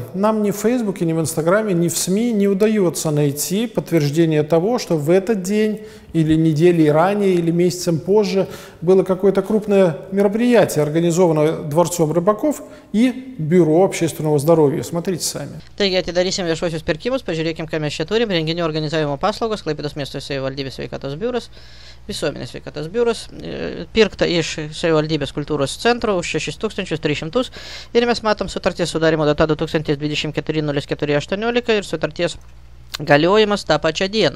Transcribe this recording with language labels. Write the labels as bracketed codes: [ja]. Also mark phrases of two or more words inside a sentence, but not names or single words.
[ru] Нам ни в Фейсбуке, ни в Инстаграме, ни в СМИ не удается найти подтверждение того, что в этот день или недели ранее, или месяцем позже было какое-то крупное мероприятие, организованное Дворцом Рыбаков и Бюро общественного здоровья. Смотрите сами. [lt] Taigi atidarysim viešuosius pirkimus, pažiūrėkim, ką mes čia turim. Renginių organizavimo paslaugos, Klaipėdos miesto savivaldybės sveikatos biuras, visuomenės sveikatos biuras, pirkta iš savivaldybės kultūros centro už 6300 ir mes matom sutarties sudarimo data 2024-04-18 ir sutarties galiojimas tą pačią dieną.